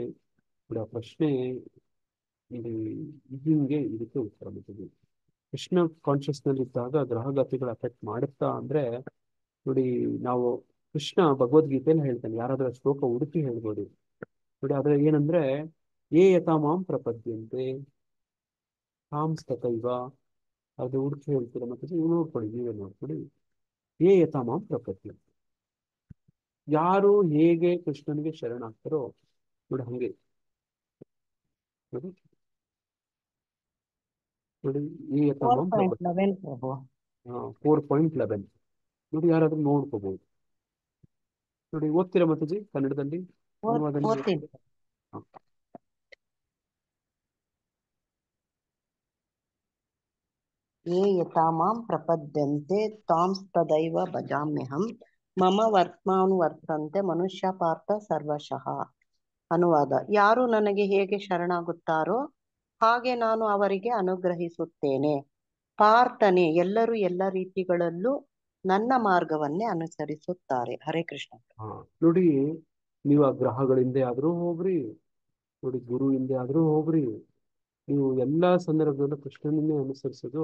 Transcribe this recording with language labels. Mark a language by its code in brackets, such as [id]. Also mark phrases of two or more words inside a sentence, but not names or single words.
[kn] ನೋಡಿ ಆ ಪ್ರಶ್ನೆ ಹಿಂಗೆ ಇದಕ್ಕೆ ಉತ್ತರ ಮಾಡ್ತೀವಿ. ಕೃಷ್ಣ ಕಾನ್ಶಿಯಸ್ನಲ್ಲಿ ಇದ್ದಾಗ ಗ್ರಹಗತಿಗಳು ಅಫೆಕ್ಟ್ ಮಾಡುತ್ತಾ ಅಂದ್ರೆ ನೋಡಿ ನಾವು ಕೃಷ್ಣ ಭಗವದ್ಗೀತೆಯಲ್ಲಿ ಹೇಳ್ತಾನೆ. ಯಾರಾದ್ರೂ ಶ್ಲೋಕ ಹುಡುಕಿ ಹೇಳ್ಬೋದು ನೋಡಿ. ಆದ್ರೆ ಏನಂದ್ರೆ [sa] ಏ ಯಥಾ ಮಾಂ ಪ್ರಪದ್ಯಂತೆ ತಾಂ ತಥೈವ. [kn] ಅದು ಹುಡುಕಿ ಹೇಳ್ತೀರ ಮತ್ತೆ ನೀವು ನೋಡ್ಕೊಳ್ಳಿ, ನೀವೇ ನೋಡ್ಕೊಳ್ಳಿ. [sa] ಏ ಯಥಾ ಮಾಂ ಪ್ರಪದ್ಯಂತೆ, [kn] ಯಾರು ಹೇಗೆ ಕೃಷ್ಣನಿಗೆ ಶರಣಾಗ್ತಾರೋ ನೋಡಿ ಹಂಗೆ ನೋಡಿ [sa] ಏ ಯಥಾ ಮಾಂ ಪ್ರಪದ್ಯಂತೆ [kn] 4.11 ನೋಡಿ. ಯಾರಾದ್ರೂ ನೋಡ್ಕೋಬಹುದು ನೋಡಿ. ಓದ್ತೀರಾ ಮಾತಾಜಿ ಕನ್ನಡದಲ್ಲಿ? [sa] ಯೇ ಯಥಾ ಮಾಂ ಪ್ರಪದ್ಯಂತೆ ತಾಂಸ್ತದೈವ ಭಜಾಮ್ಯಹಂ ಮಮ ವರ್ತ್ಮಾನುವರ್ತಂತೆ ಮನುಷ್ಯ ಪಾರ್ಥ ಸರ್ವಶಃ. [kn] ಅನುವಾದ: ಯಾರು ನನಗೆ ಹೇಗೆ ಶರಣಾಗುತ್ತಾರೋ ಹಾಗೆ ನಾನು ಅವರಿಗೆ ಅನುಗ್ರಹಿಸುತ್ತೇನೆ. ಪಾರ್ಥನೆ, ಎಲ್ಲರೂ ಎಲ್ಲ ರೀತಿಗಳಲ್ಲೂ ನನ್ನ ಮಾರ್ಗವನ್ನೇ ಅನುಸರಿಸುತ್ತಾರೆ. [sa] ಹರೇ ಕೃಷ್ಣ. [kn] ನೋಡಿ ನೀವು ಆ ಗ್ರಹಗಳಿಂದ ಆದ್ರೂ ಹೋಗ್ರಿ, ನೋಡಿ ಗುರು ಹಿಂದೆ ಆದ್ರೂ ಹೋಗ್ರಿ, ನೀವು ಎಲ್ಲಾ ಸಂದರ್ಭದಲ್ಲೂ ಕೃಷ್ಣನನ್ನೇ ಅನುಸರಿಸೋದು.